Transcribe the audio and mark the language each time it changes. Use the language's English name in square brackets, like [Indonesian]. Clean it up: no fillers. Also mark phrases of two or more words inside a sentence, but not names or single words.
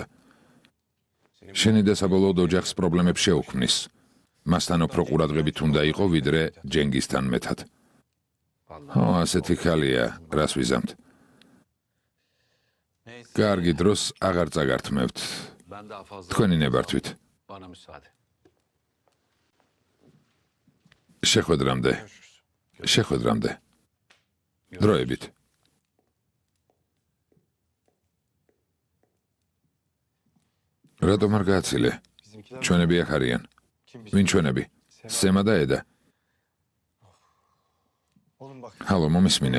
[Georgian] შენი და საბოლოოდ ოჯახს პრობლემებს შეუქმნის. მასთან უფრო ყურადღებით უნდა იყო, ვიდრე ჯენგისთან მეთად. ხო, ასეთი ხალია, რას ვიზამთ. [Turkish] Neyse. [Georgian] კარგი დროს აღარ წაგართმევთ. [Turkish] Ben daha fazla. [Georgian] თქვენი ნებართვით. [Turkish] Bana müsaade. [Georgian] შეხვედრამდე. შეხვედრამდე. დროებით. რატომ არ გააცილე? ჩვენები აქ არიან. ვინ ჩვენები? სემა და ედა. ჰალო, მომისმინე.